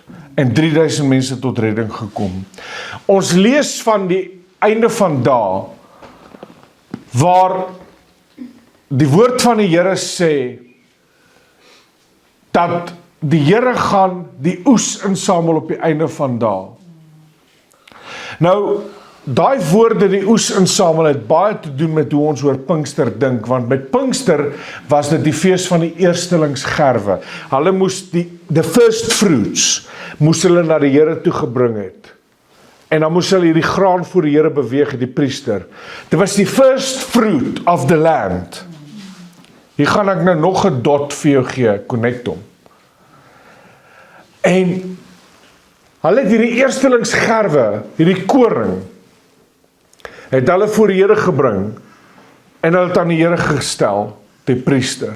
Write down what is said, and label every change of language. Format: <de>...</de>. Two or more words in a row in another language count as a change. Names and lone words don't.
<af>En 3000 mense tot redding gekom. Ons lees van die einde van dae, waar die woord van die Here sê, dat die Here gaan die oes insamel op die einde van dae. Nou, daai woorde die oes insamel het baie te doen met hoe ons oor Pinkster dink, want met Pinkster was dit die fees van die eerstelingsgerwe. Hulle moes</af> <en>the first fruits,</en> <af>moes hulle na die Here toe gebring het. En dan moes hulle hierdie graan voor die Here beweeg, die priester. Dit was die</af> <en>first fruit of the land.</en> <af>Hier gaan ek nou nog 'n dot vir jou gee, connect hom. En hulle het hierdie eerstelingsgerwe, hierdie koring, het hulle voor die Here gebring, en hulle het aan die Here gestel, die priester.</af>